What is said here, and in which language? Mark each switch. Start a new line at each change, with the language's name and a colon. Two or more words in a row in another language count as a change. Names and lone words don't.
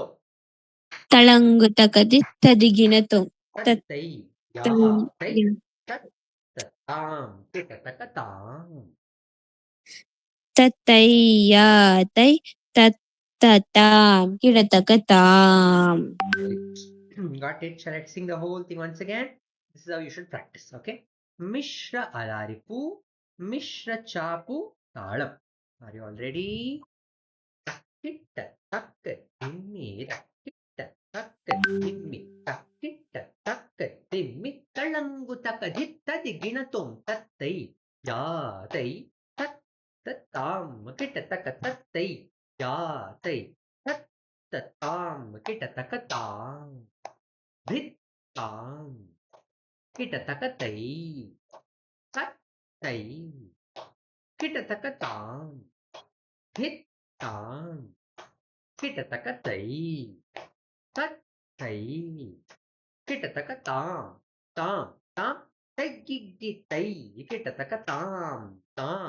English: ತಳಂಗುತಕ ದಿತ್ತ ದಿಗಿಣತೋ. ತತ್ತೈ ಯಾ ತೈ ತತ್ ತತಾಂ ಕಿಟತಕ ತಾಂ. ತತ್ತೈ ಯಾ ತೈ ತತ್ ತತಾಂ ಕಿಡತಕ ತಾಂ. Got it? Shall I sing the whole thing once again? This is how you should practice. Okay. Mishra alaripu, Mishra chapu talam. Are you all ready? Takitta takka dimmi, takitta takka dimmi, takitta takka dimmi, talangu taka ditta diginatum tattai ya tai tat tatam kitta taka tattai ya tai tat tatam kitta taka tam. धित्तां किटतकतै तत्तै किटतकतां धित्तां किटतकतै तत्तै किटतकतां तां तां तैगिगितै किटतकतां तां